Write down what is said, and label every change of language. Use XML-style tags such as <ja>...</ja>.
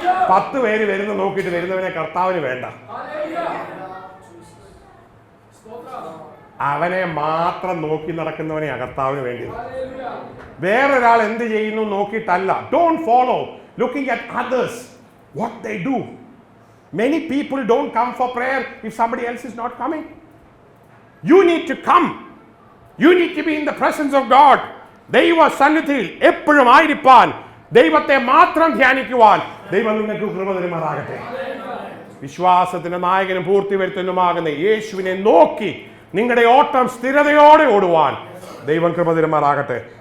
<ml>10 പേര് വരുന്ന നോക്കിയിട്ട് വരുന്നവനെ കർത്താവിന് വേണ്ട. അവനെ മാത്രം നോക്കി നടക്കുന്നവനെ കർത്താവിന് വേണ്ടി. വേറൊരാൾ എന്ത് ചെയ്യുന്നു നോക്കിയിട്ടല്ല.</ml> <en>Don't follow looking at others what they do. Many people don't come for prayer if somebody else is not coming. You need to come. You need to be in the presence of God.</en> <ml>ദൈവ സന്നിധിയിൽ എപ്പോഴും ആയിരിക്കാൻ, ദൈവത്തെ മാത്രം ധ്യാനിക്കുവാൻ ദൈവം നിങ്ങൾക്ക് കൃപ തരുമാറാകട്ടെ. വിശ്വാസത്തിന്റെ നായകനും പൂർത്തി വരുത്തുന്നതുമാകുന്ന യേശുവിനെ നോക്കി നിങ്ങളുടെ ഓട്ടം സ്ഥിരതയോടെ ഓടുവാൻ ദൈവം കൃപ തരുമാറാകട്ടെ.</ml>